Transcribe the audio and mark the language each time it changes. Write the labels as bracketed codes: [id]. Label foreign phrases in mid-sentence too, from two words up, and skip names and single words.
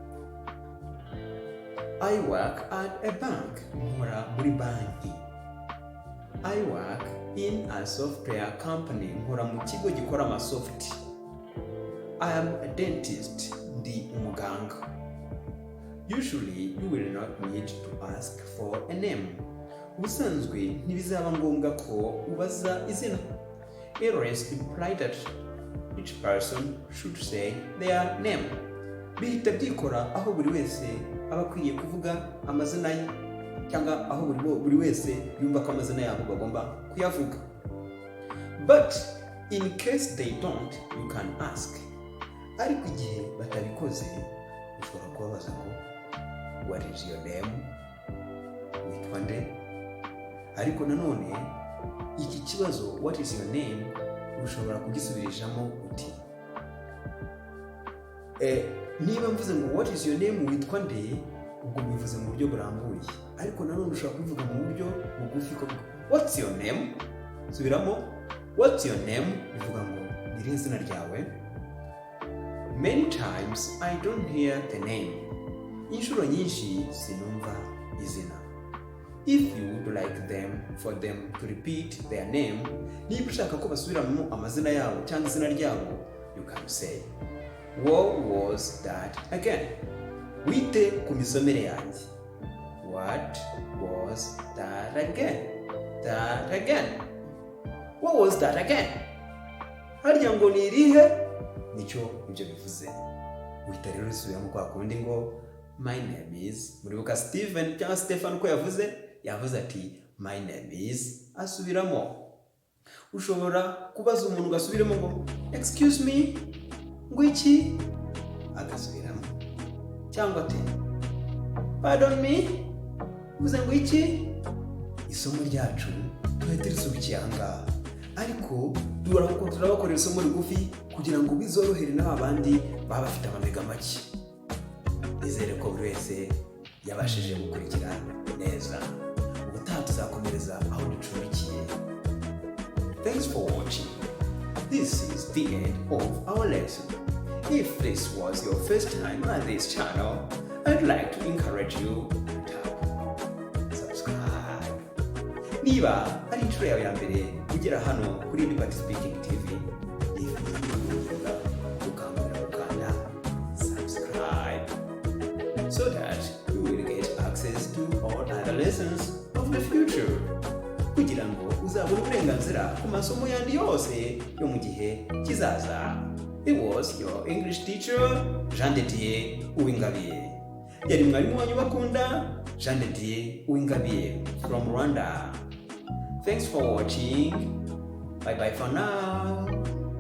[en] I work at a bank, [rw] nkora muri banki. [en] I work in a software company, [rw] nkora mu kigo gikora amasoft. [en] I am a dentist, [rw] ndi umuganga. [en] Usually you will not need to ask for a name. [rw] Ubusanzwe ntibizaba ngombwa ko ubaza izina. [en] It implies that each person should say their name. [rw] Bihita byikora aho buri wese aba akwiriye kuvuga amazina ye, cyangwa aho buri wese yumva ko amazina yabo bagomba kuyavuga. [en] But in case they don't, you can ask. [rw] Ariko igihe batabikoze, ushobora kubabaza ngo [en] what is your name? [rw] Witwa nde? Ariko nanone iki kibazo [en] what is your name [rw] ushobora kugisubirishamo uti niba mvuze ngo [en] what is your name [rw] witwa nde, ubwo bivuze mu buryo burambuye. Ariko nanone ushobora kubivuga mu buryo bugufi ko [en] what's your name? [rw] Subiramo [en] what's your name [rw] bivuga ngo ni izina ryawe. [en] Many times I don't hear the name. [rw] Inshuro nyinshi sinumva izina. [en] If you would like for them to repeat their name, [rw] niba ushaka ko basubiramo amazina yabo cyangwa izina ryabo, [en] you can say what was that again? [rw] Wite ku misomere yanjye. [en] What was that again? That again. What was that again? [rw] Harya ngo ni irihe? Nicyo ibyo bivuze. Wita rero usubiramo kwa kundi ngo [en] my name is, [rw] muribuka Steven cyangwa Stefan ko yavuze ati [en] my name is, [rw] asubiramo. Ushobora kubaza umuntu ugasubiramo ngo [en] excuse me, [rw] ngo iki, agasubiramo. Cyangwa ati [en] pardon me, [rw] uvuze ngo iki. Isomo ryacu tuhita risubikiye ahangaha, ariko turabakorera isomo rigufi kugira ngo bizorohere n'abandi baba bafite amamega make. Nizere ko buri wese yabashije gukurikira neza. Ubutaha tuzakomereza aho ducumbikiye. [en] Thanks for watching. This is the end of our lesson. If this was your first time at this channel, I'd like to encourage you to subscribe. [rw] Niba ari inshuro yawe ya mbere ugera hano kuri Liberty Speaking TV, ukanda [en] subscribe so that you will get access to all other lessons of the future. [rw] Kugira ngo uzabone uburenganzira ku masomo yandi yose yo mu gihe kizaza. [en] It was your English teacher, Jean de Dieu Uwingabiye. [rw] Yari mwarimu wanyu bakunda, Jean de Dieu Uwingabiye from Rwanda. [en] Thanks for watching. Bye bye for now.